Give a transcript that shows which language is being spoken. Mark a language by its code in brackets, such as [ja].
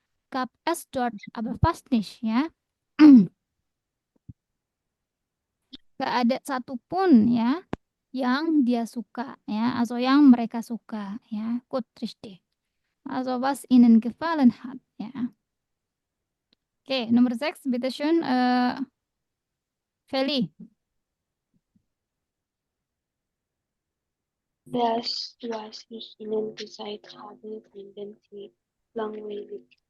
[de] Gab es dort aber fast nicht ya. [id] Gak ada satupun ya yang dia suka ya, atau yang mereka suka ya. [de] Gut, richtig. Also was ihnen gefallen hat ya. [id] Oke, nomor 6, [de] bitteschön, [id] Feli. [de] Das, was ich Ihnen gesagt habe, finden Sie langweilig.